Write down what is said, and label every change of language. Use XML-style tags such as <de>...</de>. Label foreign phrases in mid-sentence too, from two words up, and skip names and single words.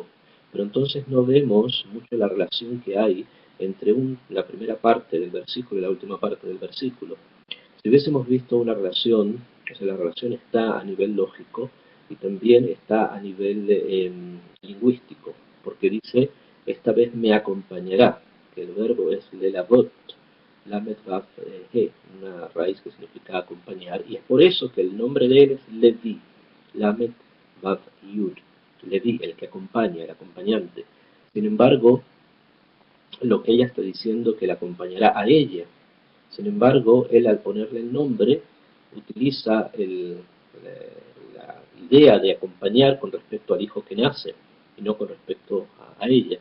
<es>Pero entonces no vemos mucho la relación que hay entre la primera parte del versículo y la última parte del versículo. Si hubiésemos visto una relación, o sea, la relación está a nivel lógico y también está a nivel lingüístico, porque dice, esta vez me acompañará, que el verbo es lelavot,</es> <he>למד וו הא,</he> <es>una raíz que significa acompañar, y es por eso que el nombre de él es Levi,</es> <he>למד וו יוד,</he> <es>Levi, el que acompaña, el acompañante. Sin embargo, lo que ella está diciendo que la acompañará a ella. Sin embargo, él al ponerle el nombre utiliza la idea de acompañar con respecto al hijo que nace y no con respecto a ella.</es>